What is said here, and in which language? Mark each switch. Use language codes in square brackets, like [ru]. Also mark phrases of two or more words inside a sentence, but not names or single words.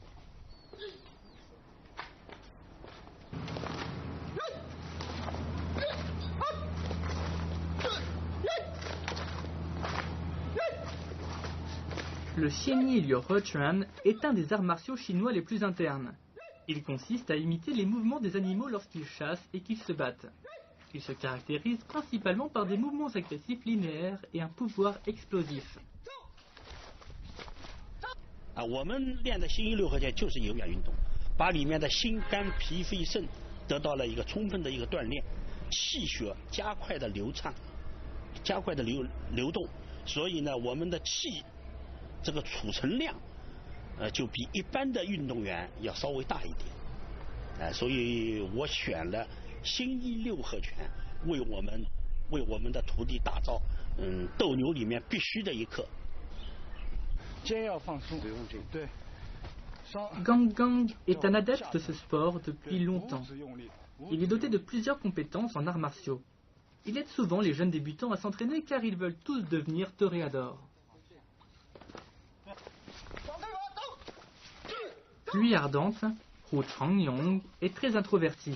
[fr] Le Xinyi Liu Huochuan est un des arts martiaux chinois les plus internes. Il consiste à imiter les mouvements des animaux lorsqu'ils chassent et qu'ils se battent. Il se caractérise principalement par des mouvements agressifs linéaires et un pouvoir explosif. [zh] 我们练的心一六合拳就是有氧运动，把里面的心肝脾肺肾得到了一个充分的一个锻炼，气血加快的流畅，加快的流动，所以呢，我们的气这个储存量，就比一般的运动员要稍微大一点，所以我选了新一六合拳为我们的徒弟打造斗牛里面必须的一课。肩要放松，对。 [fr] Gangang est un adepte de ce sport depuis longtemps. Il est doté de plusieurs compétences en arts martiaux. Il aide souvent les jeunes débutants à s'entraîner car ils veulent tous devenir toréadors. Pluie ardente, Hu Changyong est très introverti.